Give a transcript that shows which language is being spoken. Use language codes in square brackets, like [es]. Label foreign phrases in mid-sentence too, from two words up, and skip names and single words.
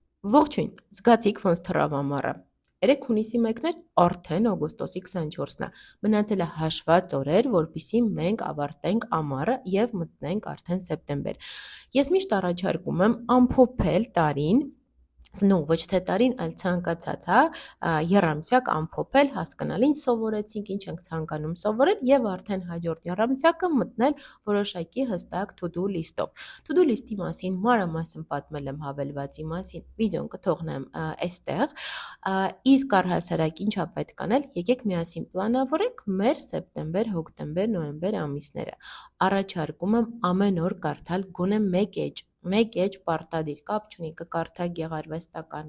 [hy] Ողջույն, զգացիք ոնց թռավ ամառը։ 3 հունիսի 1-ն էր, արդեն օգոստոսի 24-ն է։ Մնացել է հաշված օրեր, որպեսզի մենք ավարտենք ամառը եւ մտնենք արդեն սեպտեմբեր։ Ես միշտ առաջարկում եմ ամփոփել տարին, ոչ թե տարին, այլ ցանկացած, եռամսյակ ամփոփել, հասկանալ ինչ սովորեցինք, ինչ ենք ցանկանում սովորել եւ արդեն հաջորդ եռամսյակը մտնել որոշակի հստակ [en] to-do list- [hy] ով։ [en] To-do list- [hy] ի մասին մանրամասն պատմել եմ հավելվածի մասին, վիդեոն կթողնեմ այստեղ, իսկ առհասարակ ինչա պետք անել, եկեք միասին պլանավորենք մեր սեպտեմբեր, հոկտեմբեր, նոյեմբեր ամիսները։ Առաջարկում եմ ամեն օր կարդալ գոնե մեկ էջ պարտադիր, կապ չունի, կկարդա գեղարվեստական,